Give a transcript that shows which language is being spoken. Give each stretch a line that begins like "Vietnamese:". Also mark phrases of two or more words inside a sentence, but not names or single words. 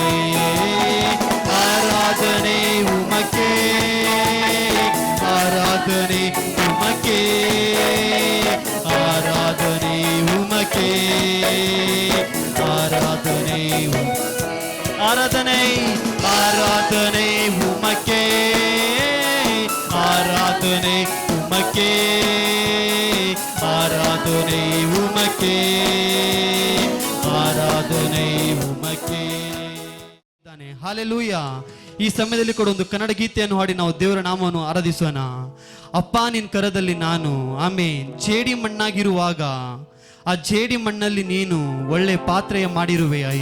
Tamil: ஆராதனை உமக்கே, ஆராதனை உமக்கே, ஆராதனை உமக்கே, ஆராதனை ஆராதனை ஆராதனை உமக்கே, ஆராதனை உமக்கே, ஆராதனை உமக்கே, ஆராதனை உமக்கே.
Kannada: ಹಾಲೆಲೂಯ. ಈ ಸಮಯದಲ್ಲಿ ಕೂಡ ಒಂದು ಕನ್ನಡ ಗೀತೆಯನ್ನು ಹಾಡಿ ನಾವು ದೇವರ ನಾಮವನ್ನು ಆರಾಧಿಸೋಣ. ಅಪ್ಪ ನಿನ್ನ ಕರದಲ್ಲಿ ನಾನು, ಆಮೇನ್. ಜೇಡಿ ಮಣ್ಣಾಗಿರುವಾಗ ಆ ಜೇಡಿ ಮಣ್ಣಲ್ಲಿ ನೀನು ಒಳ್ಳೆ ಪಾತ್ರೆಯ ಮಾಡಿರುವೆ ಅಯ್ಯ.